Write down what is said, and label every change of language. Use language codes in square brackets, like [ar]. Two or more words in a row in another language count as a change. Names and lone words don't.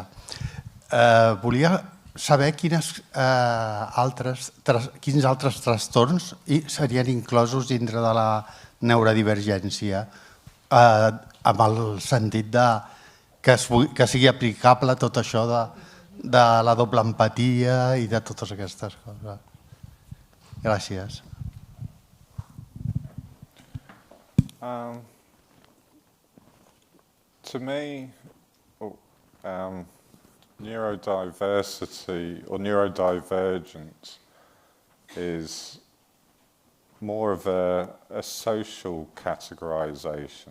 [ca] Volia saber quins altres trastorns serien inclosos dintre de la neurodivergència, amb el sentit que sigui aplicable tot això de la doble empatia i de totes aquestes coses. Gràcies. [en] To me, neurodiversity or neurodivergence is more of a social categorization.